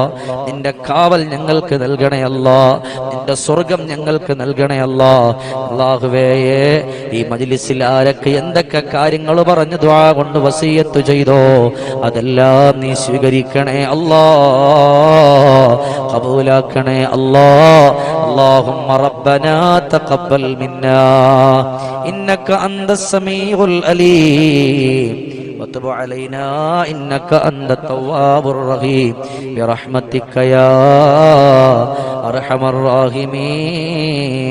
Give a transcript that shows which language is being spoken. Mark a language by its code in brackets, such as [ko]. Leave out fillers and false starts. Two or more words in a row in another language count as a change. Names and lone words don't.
[ml] നിന്റെ കാവൽ ഞങ്ങൾക്ക് നൽകണേ അല്ലാഹ്. നിന്റെ സ്വർഗം ഞങ്ങൾക്ക് നൽകണേ അല്ലാഹ്. അല്ലാഹുവേ, ഈ മജ്ലിസിൽ ആരൊക്കെ എന്തൊക്കെ കാര്യങ്ങൾ പറഞ്ഞു ദുആ കൊണ്ട് വസിയ്യത്ത് ചെയ്തോ അതെല്ലാം നീ സ്വീകരിക്കണേ അല്ലാഹ്, ഖബൂലാക്കണേ അല്ലാഹ്. [ar] اللهم ربنا تقبل منا إنك أنت السميع العليم وتب علينا إنك أنت التواب الرحيم برحمتك يا أرحم الراحمين.